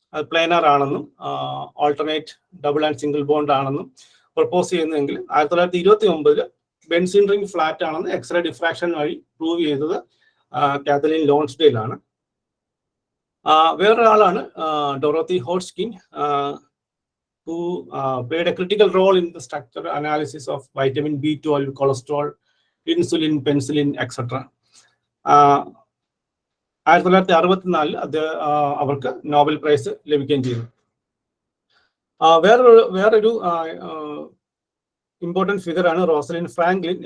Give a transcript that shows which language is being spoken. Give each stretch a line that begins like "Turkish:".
Malayalam: പ്ലേനർ ആണെന്നും alternate double and single bond ആണെന്നും propose ചെയ്യുന്നതെങ്കിൽ 1929 ബെൻസിൻ റിംഗ് ഫ്ലാറ്റ് ആണെന്ന് എക്സ്റേ ഡിഫ്രാക്ഷൻ വഴി പ്രൂവ് ചെയ്തത് കാത്തലിൻ ലോൺസ്ഡെയിൽ ആണ്. വേറൊരാളാണ് Dorothy Hodgkin,
English: who played a critical role in the structural analysis of vitamin B12, cholesterol,
Malayalam: insulin, penicillin etcetera. 1964 അത് അവർക്ക് Nobel prize ലഭിക്കുകയും ചെയ്തു. വേറൊരു ഇമ്പോർട്ടൻറ്റ് ഫിഗർ ആണ് റോസലിൻ ഫ്രാങ്ക്ലിൻ.